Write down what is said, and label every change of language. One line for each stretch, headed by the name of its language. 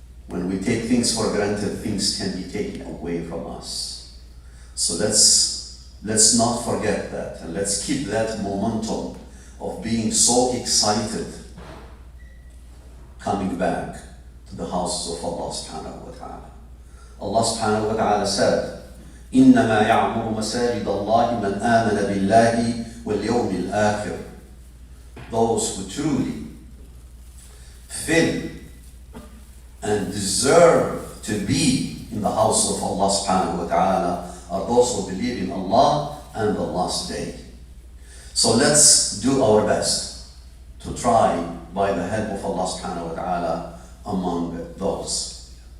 English: When we take things for granted, things can be taken away from us. So let's not forget that, and let's keep that momentum of being so excited coming back to the houses of Allah subhanahu wa ta'ala. Allah subhanahu wa ta'ala said,
Arabic: إنما يعمر مساجد الله من آمن بالله واليوم الآخر.
English: Those who truly fill and deserve to be in the house of Allah subhanahu wa ta'ala are those who believe in Allah and the last day. So let's do our best to try by the help of Allah subhanahu wa ta'ala among those.